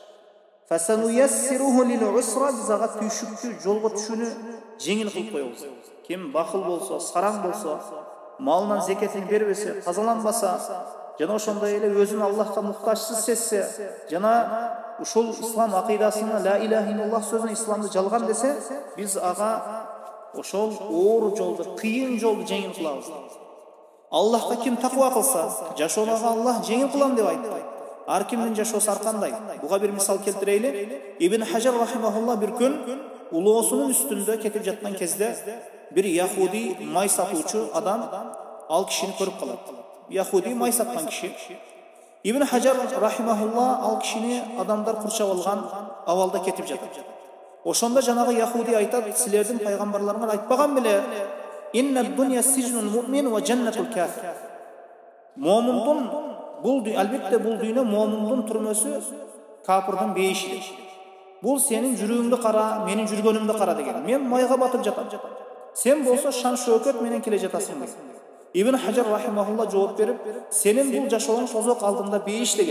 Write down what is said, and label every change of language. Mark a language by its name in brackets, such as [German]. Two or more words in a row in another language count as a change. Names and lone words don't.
[Arabic] فسنيسره لليسرى, [Kyrgyz] биз ага түйшүктү, жолго түшүүнү жеңил кылып коебуз. Ким бахыл болсо, сараң болсо, малынан зекетин бербесе, тазаланбаса, жана ошондой эле өзүн Аллахка муктажсыз сезсе, жана ушул ислам акыйдасына [Arabic] لا إله إلا الله [Kyrgyz] сөзүн исламды жалган десе, биз ага ошол оор жолду, кыйын жолду жеңил кылабыз. Аллахка ким таква кылса, жашоонун Аллах жеңил кылам деп айтты. Ар кимдин жашоосу ар кандай. Буга бир мисал келтирейли. Ибн Хажар рахимахуллах бир күн улоосунун үстүндө кетип жаткан кезде бир яхуди май сатуучу адам ал кишини көрүп калат. Яхуди май саткан киши. Ибн Хажар рахимахуллах ал кишини адамдар курчап алган абалда кетип жатат. Ошондо жанагы яхуди айтат: силердин пайгамбарларыңар айтпаган беле? [Arabic] إن الدنيا سجن المؤمن وجنة الكافر. [Kyrgyz] Муъминдин албетте бул дүйнө муъминдин түрмөсү, капырдын бейиши. Бул сенин жүрөгүңдү кара, менин жүргөнүмдү кара деген. Мен майга батып жатам. Сен болсо шан шөкөт менен келе жатасың деген. Ибн Хажар рахимахулла жооп берип, сенин бул жашооң тозок алдында бейиш деген.